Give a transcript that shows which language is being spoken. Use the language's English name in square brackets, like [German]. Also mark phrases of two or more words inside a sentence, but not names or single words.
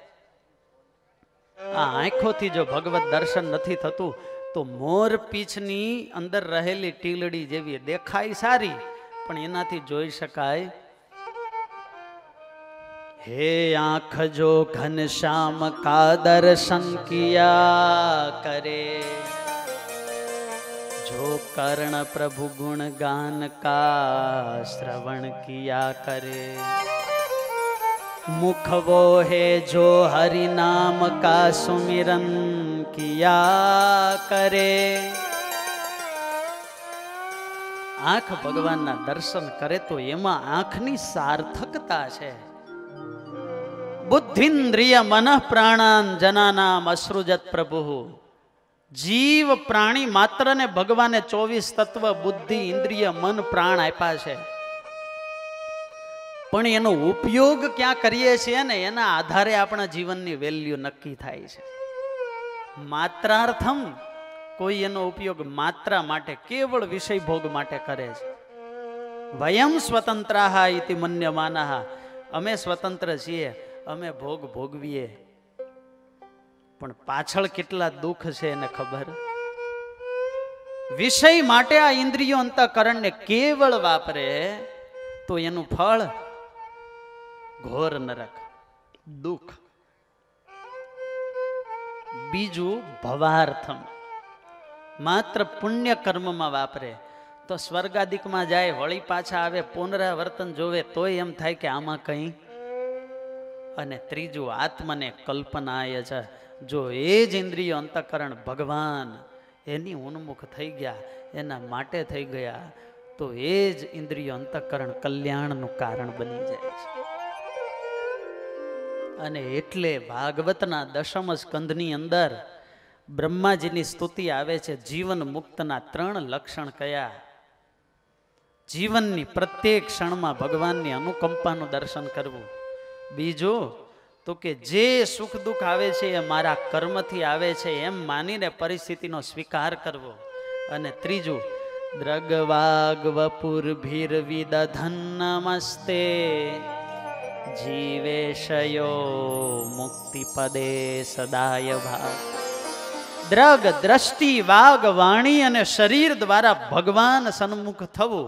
[Gujarati] આ આંખોથી જો ભગવત દર્શન નથી થતું તો મોર પીછની અંદર રહેલી ટીલડી જેવી દેખાય સારી, પણ એનાથી જોઈ શકાય. [Hindi] हे आंख जो घनश्याम का दर्शन किया करे, जो कर्ण प्रभु गुण गान का श्रवण किया करे, मुख वो है जो हरि नाम का सुमिरन किया करे। [Gujarati] આંખ ભગવાનના દર્શન કરે તો એમા આંખની સાર્થકતા છે। [Sanskrit] बुद्धिन्द्रिय मन प्राणान जनानाम असृजत प्रभु। [Gujarati] જીવ પ્રાણી માત્ર ને ભગવાને 24 તત્વ બુદ્ધિ ઇંદ્રિય મન પ્રાણ આપ્યા છે, પણ એનો ઉપયોગ ક્યા કરીએ છીએ ને એના આધારે આપણા જીવનની વેલ્યૂ નક્કી થાય છે। માત્રાર્થમ કોઈ એનો ઉપયોગ માત્રા માટે કેવલ વિષય ભોગ માટે કરે છે। [Sanskrit] वयम स्वतंत्राः इति मन्यमानाः। [Gujarati] અમે સ્વતંત્ર છીએ, અમે ભોગ ભોગવીએ, પણ પાછળ કેટલા દુખ છે એને ખબર। વિષય માટે આ ઇંદ્રિયો અંતઃકરણ ને કેવલ વાપરે તો એનુ ફળ ઘોર નરક દુખ। બીજૂ ભવાર્થમ માત્ર પુણ્ય કર્મ મેં વાપરે તો સ્વર્ગાદિક મેં જાએ, વળી પાછા આવે, પુનરાવર્તન જોવે તો એમ થાય કે આમા કઈ। અને ત્રીજૂ [Sanskrit] आत्मने कल्पनाय [Gujarati] छे। જો એજ ઇંદ્રિયો અંતઃકરણ ભગવાન એની ઉન્મુખ થઈ ગયા, એના માટે થઈ ગયા, તો એજ ઇંદ્રિયો અંતઃકરણ કલ્યાણનુ કારણ બની જાય છે। અને એટલે ભાગવતના 10મ સ્કંધની અંદર બ્રહ્માજીની સ્તુતિ આવે છે। જીવન મુક્તના 3 લક્ષણ કયા? જીવનની પ્રત્યેક ક્ષણમાં ભગવાનની અનુકંપાનું દર્શન કરવું। બીજો તો કે જે સુખ દુખ આવે છે એ મારા કર્મથી આવે છે એમ માનીને પરિસ્થિતિનો સ્વીકાર કરવો। અને ત્રીજો [Sanskrit] द्रगवाग वपुर भीर विदधन नमस्ते जीवेशयो मुक्ति पदे सदाय भाग। [Gujarati] દ્રગ દૃષ્ટિ વાગ વાણી અને શરીર દ્વારા ભગવાન સન્મુખ થવું।